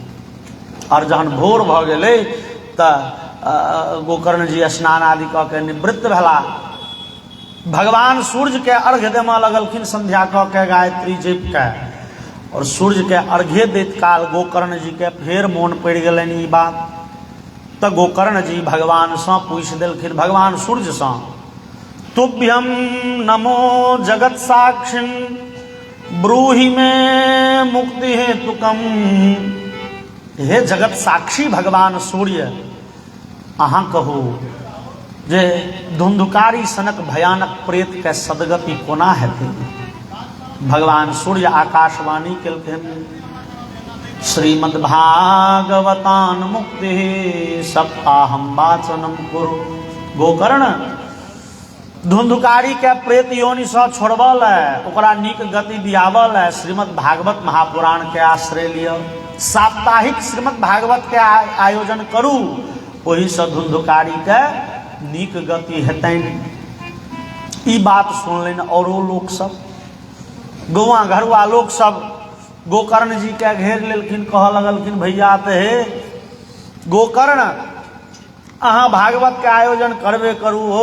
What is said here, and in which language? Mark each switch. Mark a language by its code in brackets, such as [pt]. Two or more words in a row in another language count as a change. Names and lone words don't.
[mai] और जहन भोर भ गेलै तऽ गोकर्ण जी स्नान आदि कऽ के निवृत्त भेला। भगवान सूर्य के अर्घ्य देमऽ लगलखिन संध्या कऽ के गायत्री जप के, और सूर्य के अर्घ्य दैत काल गोकर्ण जी के फेर मोन पड़ि गेलनि ई बात। तऽ गोकर्ण जी भगवान सँ पूछि देलखिन, भगवान सूर्य सँ, [sa] तुभ्यम नमो जगत साक्षिण ब्रूहि में मुक्ति हेतुकम। [mai] हे जगत साक्षी भगवान सूर्य, अहाँ कहू जे धुंधुकारी सनक भयानक प्रेत के सदगति कोना हेतै। भगवान सूर्य आकाशवाणी केलखिन, [sa] श्रीमद्भागवतान मुक्ति सप्ताहम वाचनम कुरु। [mai] गोकर्ण, धुंधुकारी के प्रेत योनि सँ छोड़बऽ लए, ओकरा नीक गति दियाबऽ लए श्रीमद् भागवत महापुराण के आश्रय लिअ। साप्ताहिक श्रीमद् भागवत के आयोजन करू, ओहि सँ धुंधुकारी के नीक गति हेतनि। ई बात सुनलनि औरो लोक सब, गौआ घरुआ लोक सब गोकर्ण जी के घेर लेलखिन, कहऽ लगलखिन, भैया तऽ हे गोकर्ण, अहाँ भागवत के आयोजन करबे करू हो।